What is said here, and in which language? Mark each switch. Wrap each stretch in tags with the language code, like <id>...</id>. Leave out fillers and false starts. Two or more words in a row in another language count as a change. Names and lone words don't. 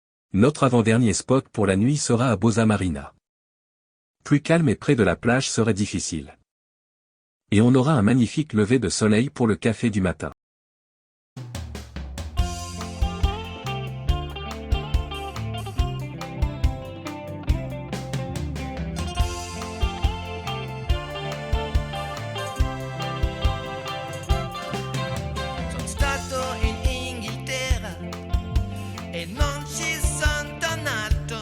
<fr>Notre avant-dernier spot pour la nuit sera à Bosa Marina. Plus calme et près de la plage serait difficile. Et on aura un magnifique lever de soleil pour le café du matin.</fr> <it>Sono stato in Inghilterra e non ci son tornato.</it>